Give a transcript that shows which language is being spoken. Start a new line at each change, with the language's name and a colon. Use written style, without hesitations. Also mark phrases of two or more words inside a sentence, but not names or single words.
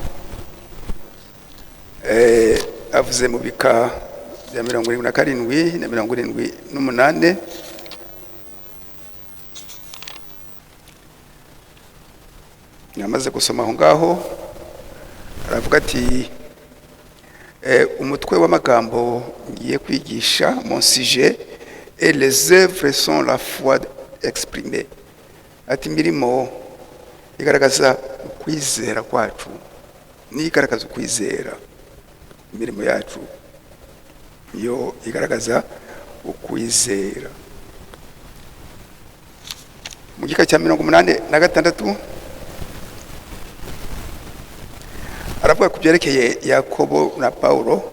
Kinyarwanda: Avuze mu bika bya 77 na 78. Namaze gusoma aho ngaho, aravuga ati umutwe w'amagambo ngiye kwigisha,
French: mon sujet et les œuvres sont la foi exprimée.
Kinyarwanda: Ati imirimo igaragaza ukwizera kwacu, ni igaragaza ukwizera. Imirimo yacu yo igaragaza ukwizera. Mu gika cya 86 aravuga ku byerekeye Yakobo na Paulo.